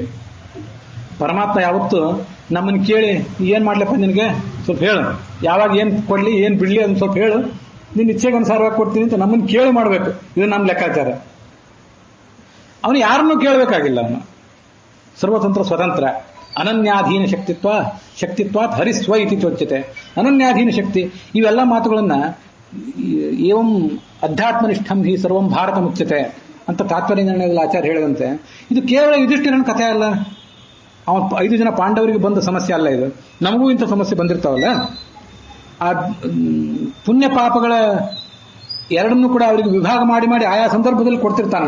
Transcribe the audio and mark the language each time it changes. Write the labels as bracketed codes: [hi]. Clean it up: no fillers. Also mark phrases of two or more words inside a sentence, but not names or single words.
[kn] ಪರಮಾತ್ಮ ಯಾವತ್ತು ನಮ್ಮನ್ನು ಕೇಳಿ ಏನ್ ಮಾಡ್ಲಪ್ಪ ನಿನಗೆ ಸ್ವಲ್ಪ ಹೇಳು, ಯಾವಾಗ ಏನ್ ಕೊಡ್ಲಿ ಏನ್ ಬಿಡ್ಲಿ ಅಂತ ಸ್ವಲ್ಪ ಹೇಳು, ನಿನ್ನ ಇಚ್ಛೆಗೆ ಅನುಸಾರವಾಗಿ ಕೊಡ್ತೀನಿ ಅಂತ ನಮ್ಮನ್ನು ಕೇಳಿ ಮಾಡ್ಬೇಕು. ಇದು ನಮ್ಮ ಲೆಕ್ಕಾಚಾರ. ಅವನು ಯಾರನ್ನೂ ಕೇಳಬೇಕಾಗಿಲ್ಲ. ಅವನು ಸರ್ವತಂತ್ರ ಸ್ವತಂತ್ರ, [sa] ಅನನ್ಯಾಧೀನ ಶಕ್ತಿತ್ವಾತ್ ಹರಿಸ್ವ ಇತಿ ಚೋಚ್ಯತೆ. ಅನನ್ಯಾಧೀನ ಶಕ್ತಿ. [kn] ಇವೆಲ್ಲ ಮಾತುಗಳನ್ನ [sa] ಏವಂ ಅಧ್ಯಾತ್ಮನಿಷ್ಠಂ ಹಿ ಸರ್ವಂ ಭಾರತ ಮುಚ್ಯತೆ [kn] ಅಂತ ತಾತ್ಪರ್ಯ ನಿರ್ಣಯದಲ್ಲಿ ಆಚಾರ್ಯ ಹೇಳಿದಂತೆ, ಇದು ಕೇವಲ ಯುಧಿಷ್ಠಿರನ ಕಥೆ ಅಲ್ಲ. ಅವನು 5 ಜನ ಪಾಂಡವರಿಗೆ ಬಂದ ಸಮಸ್ಯೆ ಅಲ್ಲ ಇದು. ನಮಗೂ ಇಂಥ ಸಮಸ್ಯೆ ಬಂದಿರ್ತಾವಲ್ಲ. ಆ ಪುಣ್ಯ ಪಾಪಗಳ ಎರಡನ್ನೂ ಕೂಡ ಅವರಿಗೆ ವಿಭಾಗ ಮಾಡಿ ಮಾಡಿ ಆಯಾ ಸಂದರ್ಭದಲ್ಲಿ ಕೊಡ್ತಿರ್ತಾನಲ್ಲ.